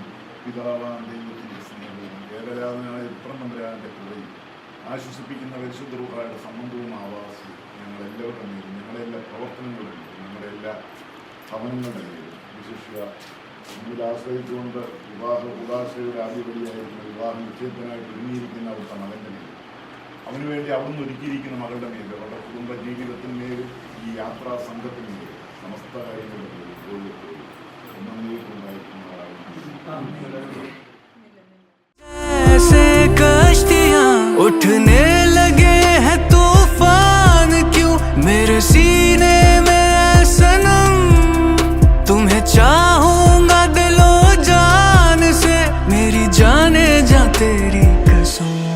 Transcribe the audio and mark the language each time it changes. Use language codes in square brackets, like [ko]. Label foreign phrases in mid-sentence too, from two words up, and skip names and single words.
[ml] പിതാവാം ദൈവത്തിൻ്റെ സ്നേഹവും ഏകരാധനായ പുത്രനമ്പരാൻ്റെ കൃപയും ആശ്വസിപ്പിക്കുന്ന പരിശുദ്ധ റൂഹായുടെ സംബന്ധവും ആവാസവും ഞങ്ങളെല്ലാവരുടെ മേലും ഞങ്ങളെല്ലാ പ്രവർത്തനങ്ങളിലും ഞങ്ങളുടെ എല്ലാ ഭവനങ്ങളുടെ മേലും വിശിഷ്യ ഇതിൽ ആശ്രയിച്ചുകൊണ്ട് വിവാഹ ഉദാശയുടെ ആദ്യപടിയായിരിക്കുന്ന വിവാഹ നിശ്ചയത്തിനായിട്ട് ഒരുങ്ങിയിരിക്കുന്ന അവിടുത്തെ മകൻ്റെ മേൽ, അവനുവേണ്ടി അവിടുന്ന് ഒരുക്കിയിരിക്കുന്ന മകളുടെ മേൽ, അവരുടെ കുടുംബ ജീവിതത്തിന്മേൽ, ഈ യാത്രാ സംഘത്തിന്മേൽ, സമസ്ത കാര്യങ്ങളുടെ പേരിൽ [hi] ऐसे कश्तियां उठने लगे हैं तूफान क्यों मेरे सीने में है सनम, तुम्हें चाहूंगा दिलो जान से, मेरी जाने जा तेरी कसम।